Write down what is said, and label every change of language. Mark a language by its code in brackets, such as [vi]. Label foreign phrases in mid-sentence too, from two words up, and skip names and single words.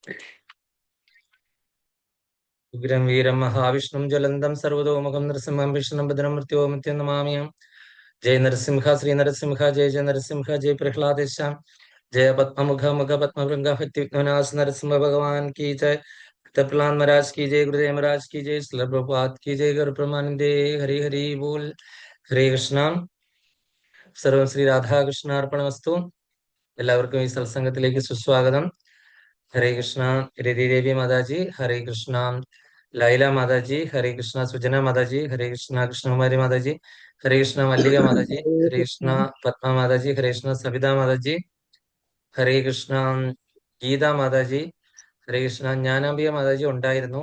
[sa] ഉഗ്രം വീരം മഹാവിഷ്ണും ജ്വലന്തം സർവതോമുഖം നൃസിംഹം വിഷ്ണും ഭദ്രം മൃത്യോമത്യം നമാമിയം. ജയ നരസിംഹ ശ്രീ നരസിംഹ ജയ ജയ നരസിംഹ ജയ പ്രഹ്ലാദേശ जय पद्ममुख मुख पद्मभृंग भक्ति विघ्ननाश [hi] नरसिंह भगवान की जय। प्रहलाद महाराज की जय, गुरुदेव महाराज की जय, श्रील प्रभुपाद की जय। गुरु प्रमानंदे हरि हरि बोल। [sa] ഹരേ കൃഷ്ണ. സർവം ശ്രീ രാധാകൃഷ്ണാർപ്പണമസ്തു. [ml] എല്ലാവർക്കും ഈ സത്സംഗത്തിലേക്ക് സുസ്വാഗതം. ഹരേ കൃഷ്ണ രതിദേവി മാതാജി, ഹരേ കൃഷ്ണ ലൈല മാതാജി, ഹരേ കൃഷ്ണ സുജന മാതാജി, ഹരേ കൃഷ്ണ കൃഷ്ണകുമാരി മാതാജി, ഹരേ കൃഷ്ണ മല്ലിക മാതാജി, ഹരേ കൃഷ്ണ പത്മ മാതാജി, ഹരേ കൃഷ്ണ സവിത മാതാജി, ഹരേ കൃഷ്ണ ഗീത മാതാജി, ഹരേ കൃഷ്ണ ജ്ഞാനാംബിക മാതാജി ഉണ്ടായിരുന്നു.